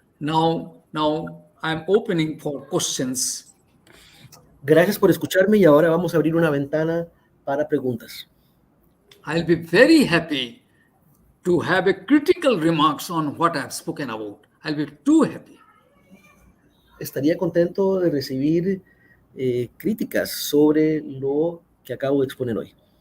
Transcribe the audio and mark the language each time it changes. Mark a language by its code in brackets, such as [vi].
[en] Now I'm opening for questions. [es] Gracias por escucharme y ahora vamos a abrir una ventana para preguntas. [en] I'll be very happy to have a critical remarks on what I've spoken about. I'll be too happy. [es] Estaría contento de recibir críticas sobre lo que acabo de exponer hoy.